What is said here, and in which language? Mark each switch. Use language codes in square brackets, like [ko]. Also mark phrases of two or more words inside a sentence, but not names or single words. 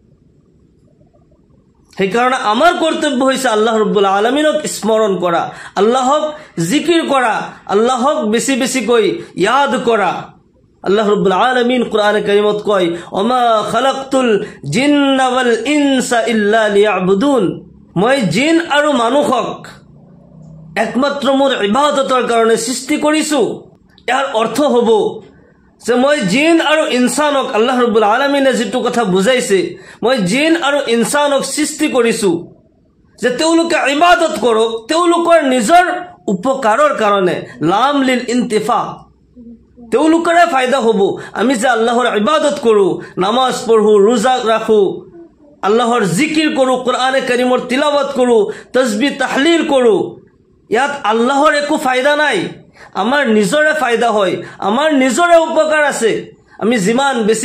[as] সেইকাৰণে আমাৰ কৰ্তব্য হৈছে আল্লাহ ৰব্বুল আলামিনক স্মৰণ কৰা আল্লাহক জিকিৰ কৰা আল্লাহক বেছি বেছিকৈ ইয়াদ কৰা আল্লাহ ৰব্বুল আলামিন কোরআনে কারীমত কয় [ar] وما خلقت الجن والإنس إلا ليعبدون [as] মই জিন আৰু মানুহক একমাত্ৰ মোৰ ইবাদতৰ কাৰণে সৃষ্টি কৰিছো ইয়াৰ অৰ্থ হ'ব যে মই জিন আৰু ইনসানক আল্লাহ ৰব্বুল আলামিনে যেটো কথা বুজাইছে মই জিন আৰু ইনসানক সৃষ্টি কৰিছো যে তেওঁলোকে ইবাদত কৰক তেওঁলোকৰ নিজৰ উপকাৰৰ কাৰণে [ar] لام لل [as] ইন্তিফা তেওঁলোকৰে ফায়দা হ'ব আমি যে আল্লাহৰ ইবাদত কৰো নামাজ পঢ়ো রোজা ৰাখো আল্লাহৰ জিকিৰ কৰো কোরআনে কারীমৰ তিলাওয়াত কৰো তাসবিহ তাহলিল কৰো ইয়াত আল্লাহৰ একো ফায়দা নাই আমাৰ নিজৰে ফায়দা হয় আমাৰ নিজৰে উপকাৰ আছে আমি যিমান বেছি